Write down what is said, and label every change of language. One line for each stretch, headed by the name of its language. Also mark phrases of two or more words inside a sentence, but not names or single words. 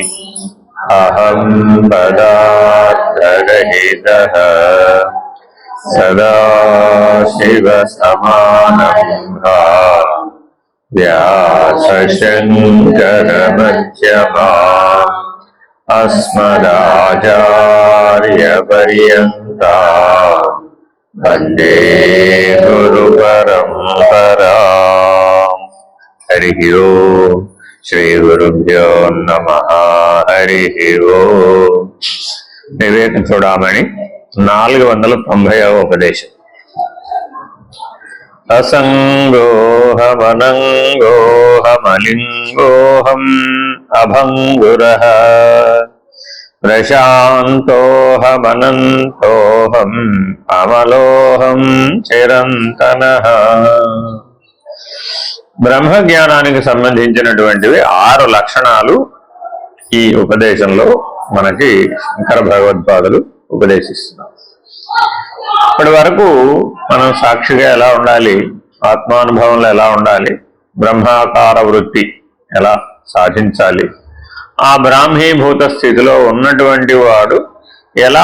Sanskrit: अहं पदार्थरहितः सदाशिवसमारम्भाः व्यासशङ्करमध्यमाम् अस्मदाचार्यपर्यन्ताम् वन्दे गुरुपरम्पराम्। हरिः ओम् श्री गुरुभ्यो नमः। हरि ओम
Telugu: विवेक चूड़ामणि 490వ ఉపదేశం।
Sanskrit: असंगोहमनंगोहमलिंगोहम अभंगुरः प्रशांतोहमनंतोहम अमलोहम चिరంతనః।
Telugu: బ్రహ్మజ్ఞానానికి సంబంధించినటువంటివి 6 లక్షణాలు ఈ ఉపదేశంలో మనకి శంకర భగవత్పాదులు ఉపదేశిస్తున్నారు. ఇప్పటి వరకు మనం సాక్షిగా ఎలా ఉండాలి, ఆత్మానుభవంలో ఎలా ఉండాలి, బ్రహ్మాకార వృత్తి ఎలా సాధించాలి, ఆ బ్రాహ్మీభూత స్థితిలో ఉన్నటువంటి వాడు ఎలా